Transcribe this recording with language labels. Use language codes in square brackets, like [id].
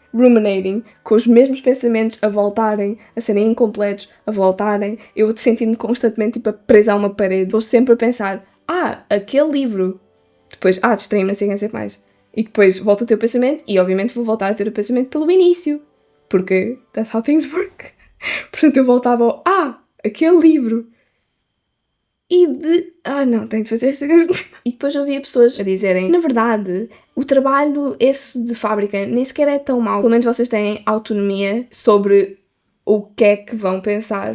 [pt] ruminating, com os mesmos pensamentos a voltarem, a serem incompletos, a voltarem, eu sentindo-me constantemente tipo presa a uma parede. Estou sempre a pensar, aquele livro. Depois, distraí-me, não sei mais. E depois volto a ter o pensamento e obviamente vou voltar a ter o pensamento pelo início. [en] Porque that's how things work. [pt] Portanto, eu voltava ao, aquele livro. E não, tenho de fazer esta coisa. E depois ouvia pessoas a dizerem, na verdade, o trabalho esse de fábrica nem sequer é tão mau. Pelo menos vocês têm autonomia sobre o que é que vão pensar.